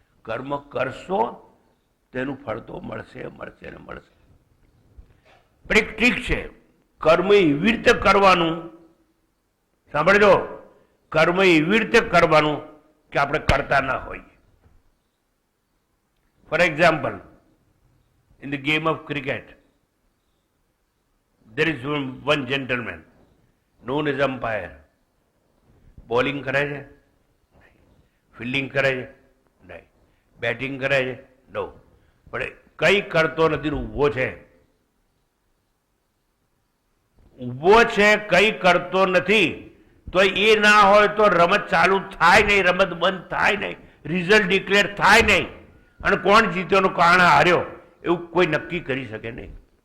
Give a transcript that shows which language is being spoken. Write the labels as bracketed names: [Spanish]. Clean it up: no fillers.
[Gujarati] કર્મ કરશો તેનું ફળ તો મળશે મળશે ને મળશે. પણ એક ટ્રીક છે, કર્મ એવી રીતે કરવાનું, સાંભળજો, કર્મ એવી રીતે કરવાનું કે આપણે કરતા ના હોઈએ. [English] For example, in the game of cricket, there is one gentleman known as umpire. [Gujarati] Bowling કરે છે? ફિલ્ડિંગ કરે છે? નહીં. બેટિંગ કરે છે? નો. પણ કઈ કરતો નથી, ઊભો છે. ઊભો છે, કઈ કરતો નથી, તો એ ના હોય તો રમત ચાલુ થાય નહીં, રમત બંધ થાય નહીં, રિઝલ્ટ ડિક્લેર થાય નહીં, અને કોણ જીત્યો કોણ હાર્યો એવું કોઈ નક્કી કરી શકે નહીં.